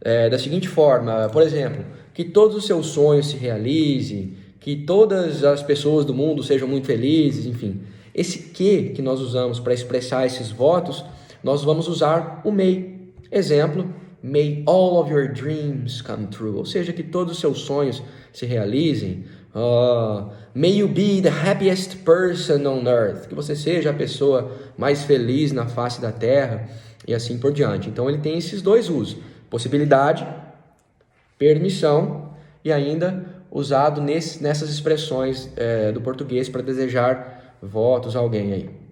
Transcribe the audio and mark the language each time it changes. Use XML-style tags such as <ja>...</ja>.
<pt>Da seguinte forma, por exemplo, que todos os seus sonhos se realizem, que todas as pessoas do mundo sejam muito felizes, enfim. Esse que nós usamos para expressar esses votos, nós vamos usar o may. Exemplo,</pt> <en>may all of your dreams come true.</en> <pt>Ou seja, que todos os seus sonhos se realizem.</pt> <en>May you be the happiest person on earth.</en> <pt>Que você seja a pessoa mais feliz na face da terra e assim por diante. Então ele tem esses dois usos: possibilidade, permissão e ainda usado nessas expressões do português para desejar votos a alguém aí.</pt>